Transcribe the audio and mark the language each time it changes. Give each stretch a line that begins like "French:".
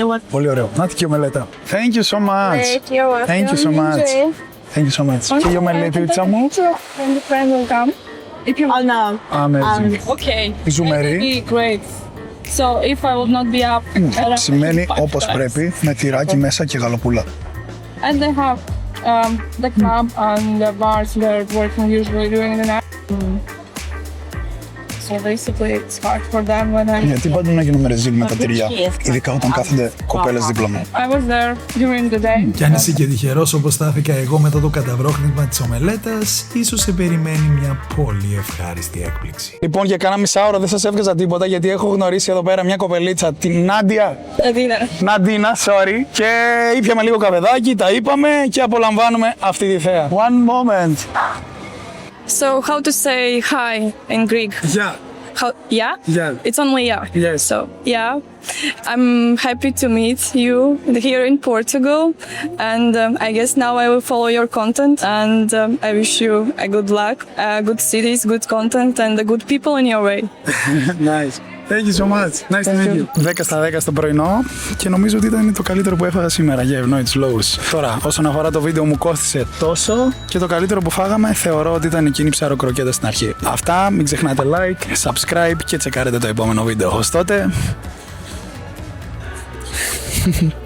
Greek: Πολύ ωραίο. Να και η ομελέτα.
English: Thank you so much. Thank you so much. Thank you so much.
Greek: Και η ομελέτητσα μου.
English: Amazing. Okay.
Greek: Ζουμερή.
English: Great. So if I would not be up,
Greek: Σημαίνει όπως πρέπει, με τυράκι μέσα και γαλοπούλα.
English: and they have the club and the bars they're working usually during the night. So basically it's hard for them when I'm.
Greek: Γιατί πάντα να γίνουμε ρεζίλ με τα τυριά, ειδικά όταν κάθονται κοπέλες δίπλα μου.
English: I was there during the day.
Greek: Κι αν είσαι και τυχερός όπως στάθηκα εγώ μετά το καταβρόχνισμα της ομελέτας, ίσως σε περιμένει μια πολύ ευχάριστη έκπληξη. Λοιπόν, για κάνα μισάωρο δεν σας έβγαζα τίποτα γιατί έχω γνωρίσει εδώ πέρα μια κοπελίτσα, την Νάντια. Ναντίνα, sorry. Και ήπιαμε λίγο καφεδάκι, τα είπαμε και απολαμβάνουμε αυτή τη θέα.
English: One moment. So how to say hi in Greek? Yeah. How, yeah? Yeah. It's only yeah. Yes. So yeah, I'm happy to meet you here in Portugal, and I guess now I will follow your content, and I wish you a good luck, good cities, good content, and the good people in your way. Nice. Thank you so much. Nice to meet you.
Greek: 10 στα 10 στο πρωινό και νομίζω ότι ήταν το καλύτερο που έφαγα σήμερα.
English: Yeah, no, it's lows.
Greek: Τώρα, όσον αφορά το βίντεο μου κόστισε τόσο και το καλύτερο που φάγαμε θεωρώ ότι ήταν εκείνη η ψαροκροκέτα στην αρχή. Αυτά, μην ξεχνάτε like, subscribe και τσεκάρετε το επόμενο βίντεο. Ως τότε...